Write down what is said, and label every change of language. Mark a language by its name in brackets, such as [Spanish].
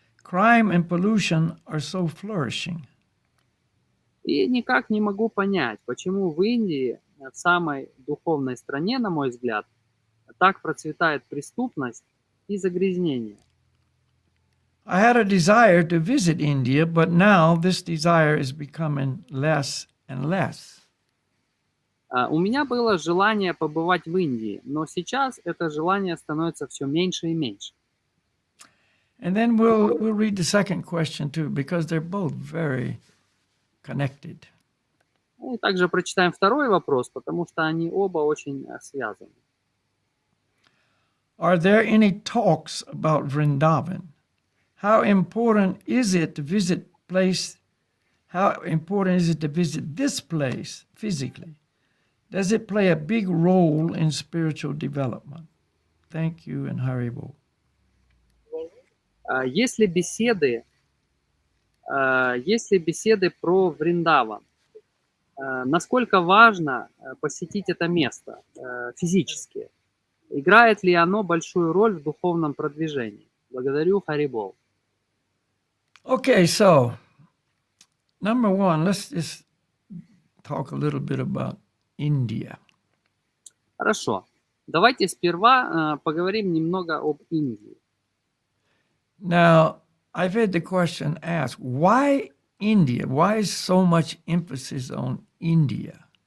[English] crime and pollution are so flourishing? [Russian] И никак не могу понять, почему в Индии, в самой духовной стране, на мой взгляд, так процветает преступность и загрязнение. [English] I had a desire to visit India, but now this desire is becoming less and less. [Russian] У меня было желание побывать в Индии, но сейчас это желание становится все меньше и меньше. [English] And then we'll read the second question too, because they're both very connected. [Russian] И также прочитаем второй вопрос, потому что они оба очень связаны. [English] Are there any talks about Vrindavan? How important is it to visit place? How important is it to visit this place physically? Does it play a big role in spiritual development? Thank you and Haribol. [Russian] Если беседы про Вриндаван, насколько важно посетить это место физически? Играет ли оно большую роль в духовном продвижении? Благодарю, Харибол. [English] Okay, so number one, let's just talk a little bit about India. [Russian] Хорошо. Давайте сперва поговорим немного об Индии. [English] Now, I've had the question asked, why India? Why is so much emphasis on India?